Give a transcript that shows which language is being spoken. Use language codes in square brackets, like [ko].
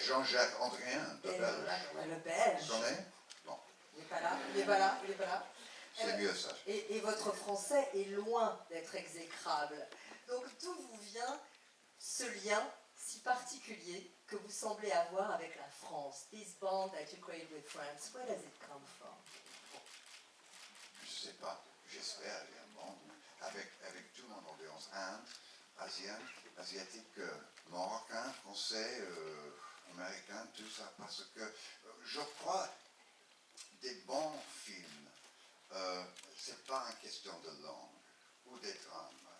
[fr] Jean-Jacques Andréen, le Belge. Le Belge. Tu connais? Non. Il n'est pas là. C'est mieux ça. Et votre français est loin d'être exécrable. Donc d'où vous vient ce lien si particulier que vous semblez avoir avec la France? [en] This bond that you create with France, where does it come from? [fr] Je ne sais pas. J'espère qu'il y a un monde avec tout mon ambiance. Inde, asiatique, marocain, français, américain, tout ça. Parce que je crois des bons films, c'est pas une question de langue ou des drames.